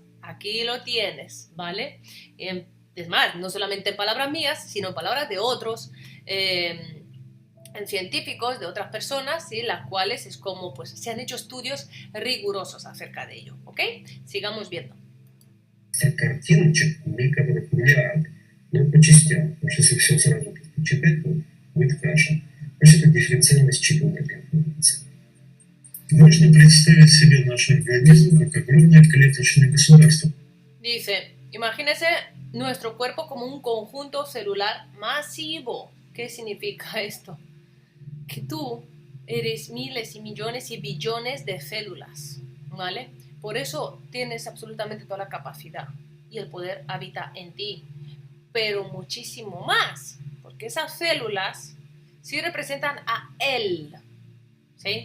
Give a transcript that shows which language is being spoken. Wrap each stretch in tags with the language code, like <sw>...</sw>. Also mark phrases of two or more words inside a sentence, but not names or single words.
<es>Aquí lo tienes, ¿vale? Es más, no solamente en palabras mías, sino en palabras de otros científicos, de otras personas, ¿sí?, las cuales es como, pues, se han hecho estudios rigurosos acerca de ello, ¿ok? Sigamos viendo.</es> <ru>картиночек, которых миллиард, но по частям, потому что если все сразу читать, то будет каша. Значит, это дифференциальность чипа конфигурации. Можно представить себе наш организм как огромное клеточное государство.</ru> <es>Dice, imagínese nuestro cuerpo como un conjunto celular masivo. ¿Qué significa esto? Que tú eres miles y millones y billones de células, ¿vale? Por eso tienes absolutamente toda la capacidad y el poder habita en ti, pero muchísimo más, porque esas células sí representan a Él, ¿sí?</es>